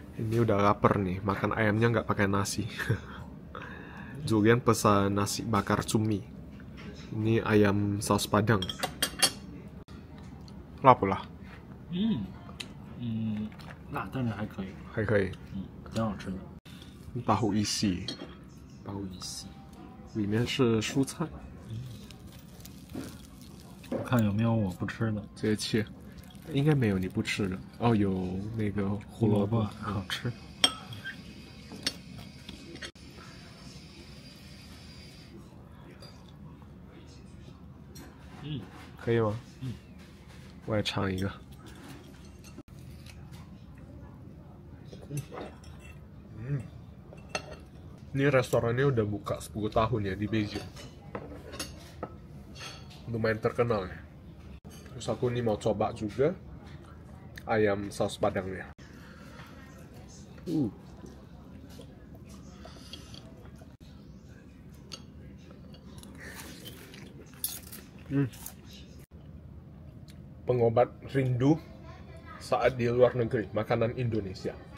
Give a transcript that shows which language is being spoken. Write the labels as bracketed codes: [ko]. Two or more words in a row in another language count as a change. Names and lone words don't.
[id] Ini udah lapar nih, makan ayamnya nggak pakai nasi. Julian pesan nasi bakar cumi. Ini ayam saus padang. [zh] 辣不辣？辣，但是还可以，还可以。挺好吃的。大户一系，包一系，里面是蔬菜，我看有没有我不吃的。直接切。应该没有你不吃的。哦，有那个胡萝卜，好吃。可以吗？我也尝一个。 [id] Ini restorannya udah buka 10 tahun ya di Beijing. Lumayan terkenal ya. Terus aku nih mau coba juga ayam saus padangnya. Pengobat rindu saat di luar negeri, makanan Indonesia.